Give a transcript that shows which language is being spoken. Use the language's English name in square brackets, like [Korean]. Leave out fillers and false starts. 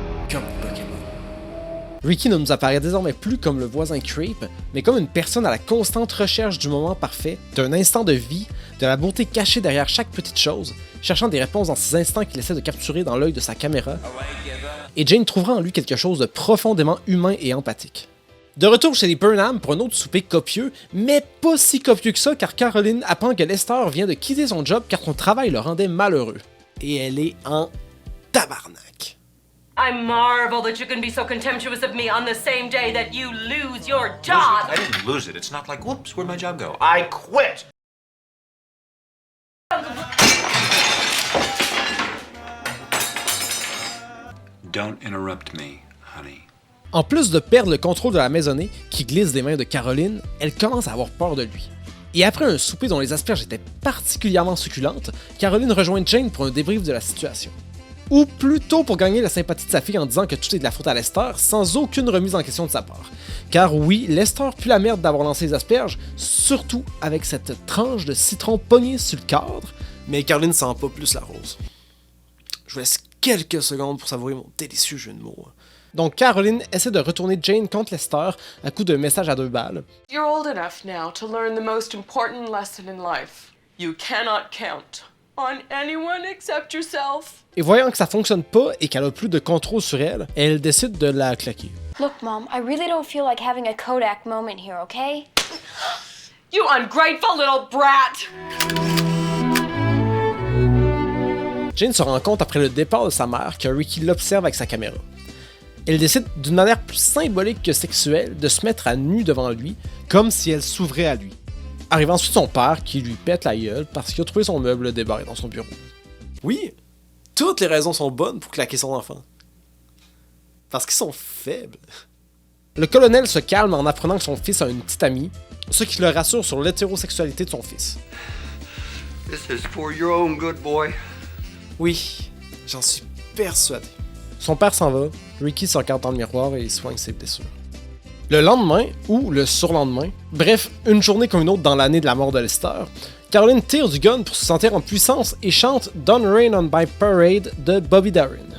[French] Comme Pokémon. Ricky ne nous apparaît désormais plus comme le voisin creep, mais comme une personne à la constante recherche du moment parfait, d'un instant de vie, de la beauté cachée derrière chaque petite chose, cherchant des réponses dans ces instants qu'il essaie de capturer dans l'œil de sa caméra, et Jane trouvera en lui quelque chose de profondément humain et empathique. De retour chez les Burnham pour un autre souper copieux, mais pas si copieux que ça car Caroline apprend que Lester vient de quitter son job car son travail le rendait malheureux. Et elle est en tabarnak. [English] I marvel that you can be so contemptuous of me on the same day that you lose your job. I didn't lose it. It's not like, whoops, where'd my job go? I quit! Don't interrupt me, honey. [French] En plus de perdre le contrôle de la maisonnée, qui glisse des mains de Caroline, elle commence à avoir peur de lui. Et après un souper dont les asperges étaient particulièrement succulentes, Caroline rejoint Jane pour un débrief de la situation. Ou plutôt pour gagner la sympathie de sa fille en disant que tout est de la faute à Lester, sans aucune remise en question de sa part. Car oui, Lester pue la merde d'avoir lancé les asperges, surtout avec cette tranche de citron pognée sur le cadre, mais Caroline sent pas plus la rose. Je vous laisse quelques secondes pour savourer mon délicieux jeu de mots. Donc Caroline essaie de retourner Jane contre Lester à coup de message à 2 balles. [English] You're old enough now to learn the most important lesson in life. You cannot count on anyone except yourself. [French] Et voyant que ça fonctionne pas et qu'elle a plus de contrôle sur elle, elle décide de la claquer. [English] Look, Mom, I really don't feel like having a Kodak moment here, okay? You ungrateful little brat! [French] Jane se rend compte après le départ de sa mère que Ricky l'observe avec sa caméra. Elle décide, d'une manière plus symbolique que sexuelle, de se mettre à nu devant lui, comme si elle s'ouvrait à lui. Arrive ensuite son père qui lui pète la gueule parce qu'il a trouvé son meuble débarré dans son bureau. Oui, toutes les raisons sont bonnes pour claquer son enfant. Parce qu'ils sont faibles. Le colonel se calme en apprenant que son fils a une petite amie, ce qui le rassure sur l'hétérosexualité de son fils. [English] This is for your own good, boy. [French] Oui, j'en suis persuadé. Son père s'en va, Ricky se regarde dans le miroir et soigne ses blessures. Le lendemain, ou le surlendemain, bref, une journée comme une autre dans l'année de la mort de Lester, Caroline tire du gun pour se sentir en puissance et chante Don't Rain on My Parade de Bobby Darin.